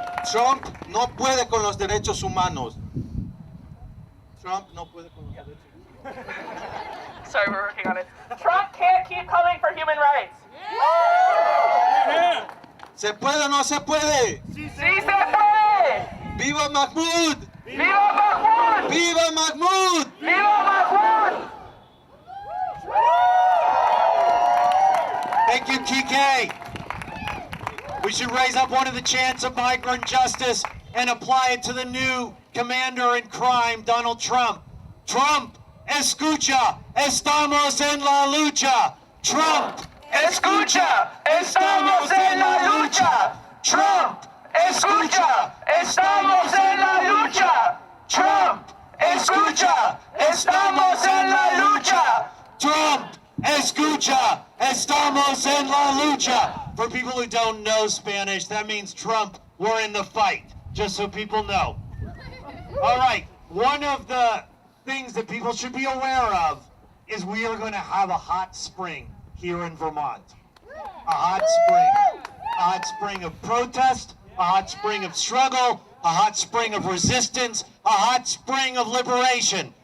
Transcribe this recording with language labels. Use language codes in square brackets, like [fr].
[es] Trump no puede con los derechos humanos. Trump no puede con los derechos humanos. [en] Sorry, we're working on it. Trump can't keep coming for human rights. [es] ¿Se puede o no se puede? Sí se puede. ¡Viva Mahmoud! ¡Viva Mahmoud! ¡Viva Mahmoud! ¡Viva Mahmoud! [en] Thank you, Kike. We should raise up one of the chants of migrant justice and apply it to the new commander in crime, Donald Trump. [es] Trump, escucha, estamos en la lucha. Trump, escucha, estamos en la lucha. Trump, escucha, estamos en la lucha. Trump, escucha, estamos en la lucha. Trump, escucha, estamos en la lucha. [en] For people who don't know Spanish, that means Trump, we're in the fight, just so people know. All right, one of the things that people should be aware of is we are going to have a hot spring here in Vermont. A hot spring. A hot spring of protest, a hot spring of struggle, a hot spring of resistance, a hot spring of liberation.